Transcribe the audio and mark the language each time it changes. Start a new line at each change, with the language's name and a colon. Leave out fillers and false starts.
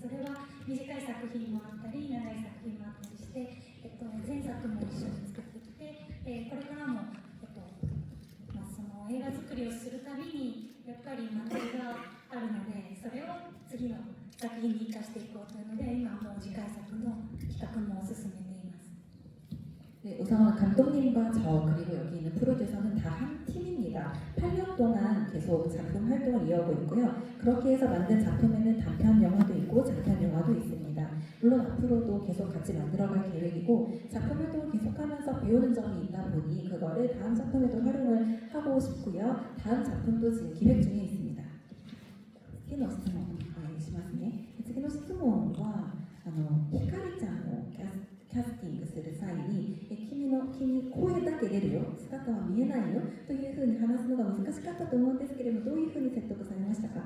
Japanese: それは短い作品もあったり長い作品もあったりして、前作も一緒に作ってきて、これからも、その映画作りをするたびにやっぱり学びがあるので、それを次の作品に生かしていこうというので、今もう次回作の企画も進めています。
Korean: 네, 우선 감독님과 저 그리고 여기 있는 프로듀서는 다 한 팀입니다. 8년 동안 계속 작품 활동을 이어오고 있고요. 그렇게 해서 만든 작품에는 단편 영화도 있고 장편 영화도 있습니다. 물론 앞으로도 계속 같이 만들어갈 계획이고 작품 활동을 계속하면서 배우는 점이 있다 보니 그거를 다음 작품에도 활용을 하고 싶고요. 다음 작품도 지금 기획 중에 있습니다.
Japanese: 次の質問お願いしますね。次の質問はひかりちゃんをキャスティングする際に君声だけ出るよ、姿は見えないよというふうに話すのが難しかったと思うんですけれども、どういうふうに説得されましたか？